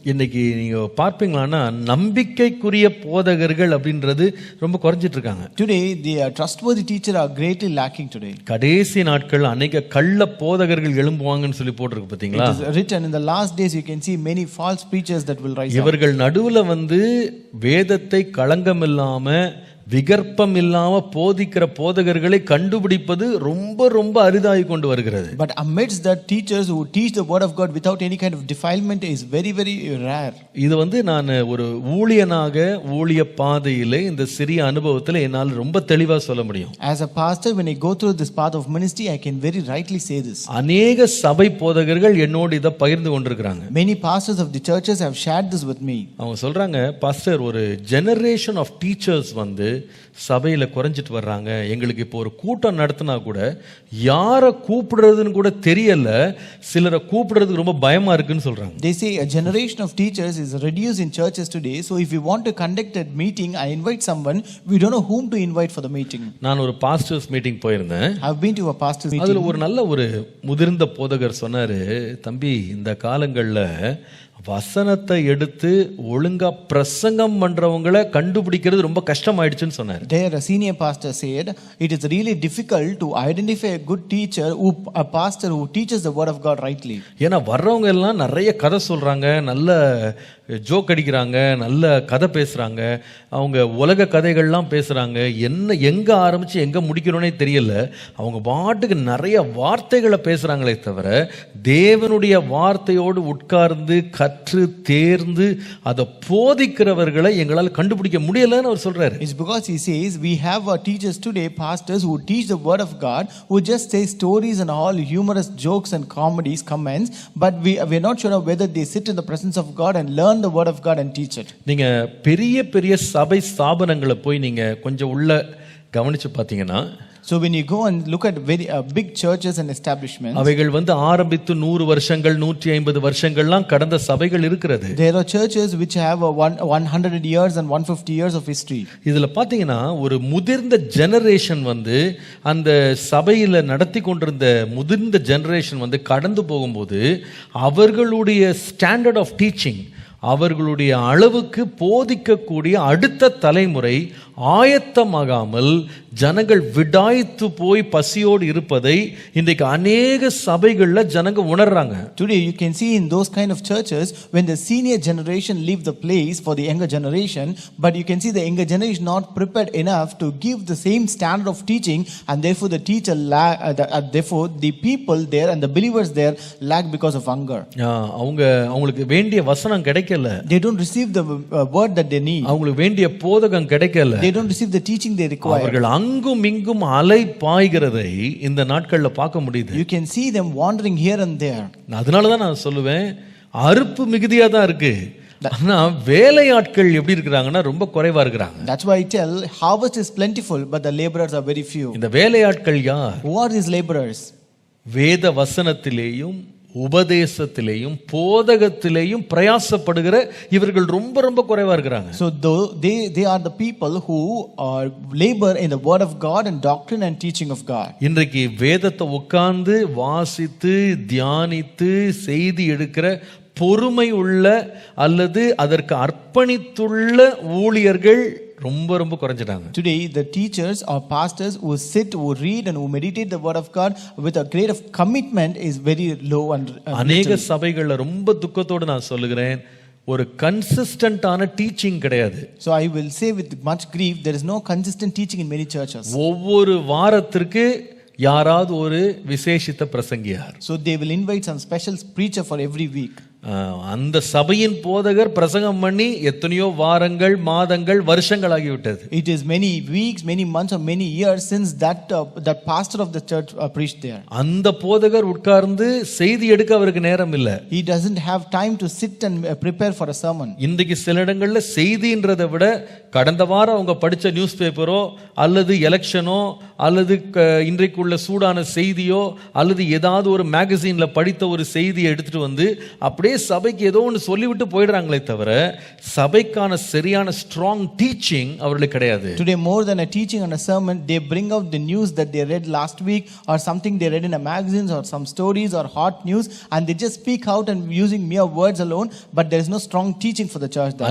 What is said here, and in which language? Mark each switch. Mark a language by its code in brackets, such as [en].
[ta] இன்னைக்கு நீங்க பார்ப்பீங்களானா, நம்பிக்கைக்குரிய போதகர்கள் அப்படின்றது ரொம்ப குறைஞ்சிட்டு இருக்காங்க. [en] Today the trustworthy teachers are greatly lacking today. [ta] கடைசி நாட்கள் அநேக கள்ள போதகர்கள் எழும்புவாங்கன்னு சொல்லி போட்டிருக்கு பாத்தீங்களா? [en] It is written in the last days you can see many false preachers that will rise up. [ta] இவர்கள் நடுவுல வந்து வேதத்தை களங்கமில்லாம விகற்பம் இல்லாம போதிக்கிற போதகர்களை கண்டுபிடிப்பது ரொம்ப ரொம்ப அரிதாகி கொண்டு வருகிறது. [en] But amidst that, teachers who teach the word of God without any kind of defilement is very very rare. [ta] இது வந்து நான் ஒரு ஊழியனாக ஊழிய பாதையிலே இந்த சிறிய அனுபவத்தில் என்னால் ரொம்ப தெளிவா சொல்ல முடியும். [en] As a pastor, when I go through this path of ministry, I can very rightly say this. [ta] அநேக சபை போதகர்கள் என்னோடு இதை பகிர்ந்து கொண்டிருக்கிறாங்க. [en] Many pastors of the churches have shared this with me. [ta] அவங்க சொல்றாங்க, பாஸ்டர், ஒரு [en] generation of teachers [ta] வந்து சபையில குறைஞ்சிட்டு வர்றாங்க. எங்களுக்கு இப்போ ஒரு கூட்டம் நடத்தினா கூட யாரை கூப்பிடுறதுன்னு கூட தெரியல, சிலரை கூப்பிடுறதுக்கு ரொம்ப பயமா இருக்குன்னு சொல்றாங்க. [en] They say a generation of teachers is reduced in churches today, so if we want to conduct a meeting, I invite someone, we don't know whom to invite for the meeting. [ta] நான் ஒரு pastors meeting போயிருந்தேன். [en] I've been to a pastors meeting. [ta] அதுல ஒரு நல்ல ஒரு முதிர்ந்த போதகர் சொன்னாரு, தம்பி, இந்த காலங்கள்ல வசனத்தை எடுத்து ஒழுங்கா பிரசங்கம் பண்றவங்களை கண்டுபிடிக்கிறது ரொம்ப கஷ்டமாயிடுச்சுன்னு சொன்னார். [en] There a senior pastor said it is really difficult to identify a good teacher, a pastor who teaches the word of God rightly. [ta] ஏன்னா வர்றவங்க எல்லாம் நிறைய கதை சொல்றாங்க, நல்ல ஜோக் அடிக்கிறாங்க, நல்ல கதை பேசுறாங்க, அவங்க உலக கதைகள்லாம் பேசுறாங்க, என்ன எங்க ஆரம்பிச்சு எங்க முடிக்கிறோனே தெரியல. அவங்க பாட்டுக்கு நிறைய வார்த்தைகளை பேசுறாங்களே தவிர தேவனுடைய வார்த்தையோடு உட்கார்ந்து கற்று தேர்ந்து அதை போதிக்கிறவர்களை எங்களால் கண்டுபிடிக்க முடியலன்னு அவர் சொல்றாரு. [en] It's because he says we have our teachers today, pastors who teach the word of God, who just say stories and all humorous jokes and comedies, comments, but we're not sure of whether they sit in the presence of God and learn the word of God and teach it. [ta] நீங்க பெரிய பெரிய சபை ஸ்தாபனங்களை போய் நீங்க கொஞ்சம் உள்ள கவனிச்சு பார்த்தீங்கன்னா, [en] so when you go and look at very big churches and establishments, [ta] அவைகள் ஆரம்பித்து 100 வருஷங்கள் 150 வருஷங்கள்லாம் கடந்த சபைகள் இருக்கிறது. [en] there are churches which have 100 years and 150 years of history. [ta] இதுல பாத்தீங்கன்னா ஒரு முதிர்ந்த ஜெனரேஷன் அந்த சபையில நடத்தி கொண்டிருந்த முதிர்ந்த ஜெனரேஷன் கடந்து போகும்போது அவர்களுடைய [en] standard of teaching, [ta] அவர்களுடைய அளவுக்கு போதிக்கக்கூடிய அடுத்த தலைமுறை ஆயத்தமாகாமல் ஜனங்கள் விடாய்த்து போய் பசியோடு இருப்பதை இன்றைக்கு அநேக சபைகள்ல ஜனங்க உணர்றாங்க. [en] Today you can see in those kind of churches when the senior generation leave the place for the younger generation, but you can see the younger generation not prepared enough to give the same standard of teaching, and therefore the teacher therefore the people there and the believers there lack because of hunger. [ta] அவங்களுக்கு வேண்டிய வசனம் கிடைக்கல. [en] They don't receive the word that they need. [ta] அவங்களுக்கு வேண்டிய போதகம் கிடைக்கல. [en] They don't receive the teaching they require. [ta] அவர்கள் அங்கும் இங்கும் அலை பாய்கிறதை இந்த நாட்கள்ல பார்க்க முடியுது. [en] You can see them wandering here and there. [ta] அதனால தான் நான் சொல்லுவேன், அறுப்பு மிகுதியா தான் இருக்கு, ஆனா வேலையாட்கள் எப்படி இருக்கிறாங்கன்னா ரொம்ப குறைவா இருக்கிறாங்க. [en] That's why I tell harvest is plentiful but the laborers are very few. [ta] இந்த வேலையாட்கள் யார்? [en] Who are these laborers? [ta] வேத வசனத்திலேயும் உபதேசத்திலேயும் போதகத்திலேயும் பிரயாசப்படுகிற இவர்கள் ரொம்ப ரொம்ப குறைவா இருக்கிறாங்க. [en] So they are the people who labor in the word of God and doctrine and teaching of God. [ta] இன்றைக்கு வேதத்தை உட்கார்ந்து வாசித்து தியானித்து செய்தி எடுக்கிற பொறுமை உள்ள அல்லது அதற்கு அர்ப்பணித்துள்ள ஊழியர்கள் ரொம்ப ரொம்ப குறைஞ்சிட்டாங்க. [en] Today the teachers or pastors who sit, who read and who meditate the word of God with a great of commitment is very low and [ta] அநேக சபைகள்ல ரொம்ப துக்கத்தோடு நான் சொல்லுகிறேன், ஒரு கன்சிஸ்டன்டான டீச்சிங் கிடையாது. [en] So I will say with much grief there is no consistent teaching in many churches. [ta] ஒவ்வொரு வாரத்திற்கு யாராவது ஒரு விசேஷித்த பிரசங்கியார். [en] So they will invite some special preacher for every week. [ta] அந்த சபையின் போதகர் பிரசங்கம் பண்ணி எத்தனையோ வாரங்கள் மாதங்கள் வருஷங்கள் ஆகிவிட்டது. [en] It is many weeks, many months or many years since that pastor of the church preached there. [ta] அந்த போதகர் உட்கார்ந்து செய்தி எடுக்க அவருக்கு நேரம் இல்ல. [en] He doesn't have time to sit and prepare for a sermon. [ta] இன்றைக்கு சில இடங்கள்ல செய்தின்றதை விட கடந்த வாரம் அவங்க படிச்ச நியூஸ் பேப்பரோ அல்லது எலெக்ஷனோ அல்லது இன்றைக்குள்ள சூடான செய்தியோ அல்லது ஏதாவது ஒரு மேகசின்ல படித்த ஒரு செய்தியை எடுத்துட்டு அப்படியே சபைக்கு ஏதோ ஒன்று சொல்லிவிட்டு போயிடுறாங்களே தவிர சபைக்கான சரியான [en] strong teaching [ta] அவர்களுக்கு கிடையாது. [en] Today more than a teaching on a sermon, they bring out the news that they read last week or something they read in a magazines or some stories or hot news, and they just speak out and using mere words alone, but there is no strong teaching for the church there.